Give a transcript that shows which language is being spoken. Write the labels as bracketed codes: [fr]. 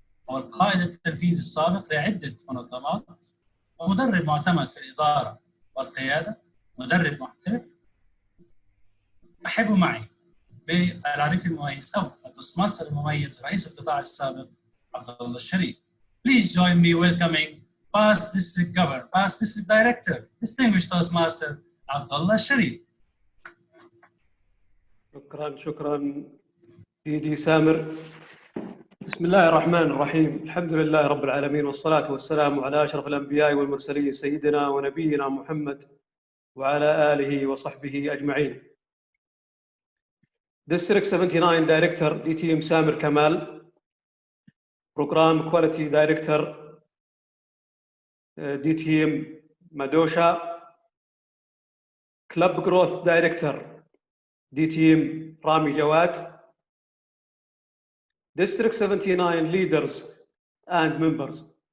[ar] هو القائد التنفيذي السابق لعدة منظمات ومدرب معتمد في الإدارة والقيادة، مدرب محترف. رحبوا معي بالعريف المميز أو التوستماستر المميز رئيس القطاع السابق عبد الله الشريف. [en] Please join me welcoming past district governor, past district director, distinguished Toastmaster Abdullah Sharif. [ar] شكرا سيدي سامر. بسم الله الرحمن الرحيم. الحمد لله رب العالمين والصلاة والسلام على أشرف الأنبياء والمرسلين سيدنا ونبينا محمد وعلى آله وصحبه أجمعين. [en] District 79 Director DTM Samir Kamal, Program Quality Director DTM Madosha, Club Growth Director DTM Rami Jawad, District 79 leaders and members.